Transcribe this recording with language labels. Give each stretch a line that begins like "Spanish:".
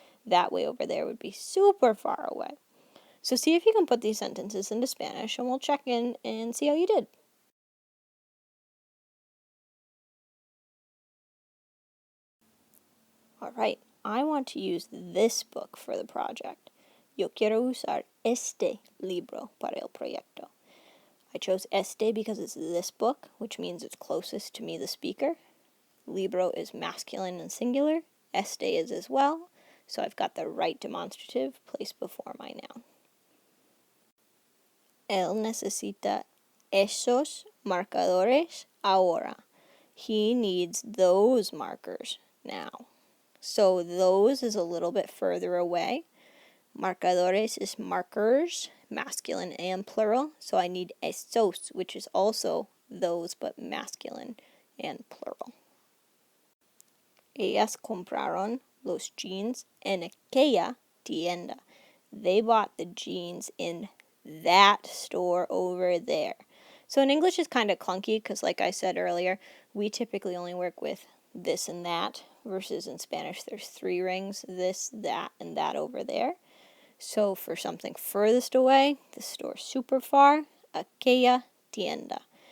English: That way over there would be super far away. So see if you can put these sentences into Spanish, and we'll check in and see how you did. Alright, I want to use this book for the project.
Spanish: Yo quiero usar este libro para el proyecto.
English: I chose este because it's this book, which means it's closest to me, the speaker. Libro is masculine and singular. Este is as well, so I've got the right demonstrative placed before my noun.
Spanish: Él necesita esos marcadores ahora.
English: He needs those markers now. So those is a little bit further away. Marcadores is markers, masculine and plural. So I need esos, which is also those, but masculine and plural.
Spanish: Ellas compraron los jeans en aquella tienda.
English: They bought the jeans in that store over there. So in English it's kind of clunky because, like I said earlier, we typically only work with this and that, versus in Spanish there's 3 rings, this, that, and that over there. So for something furthest away, the store super far,
Spanish: aquella tienda.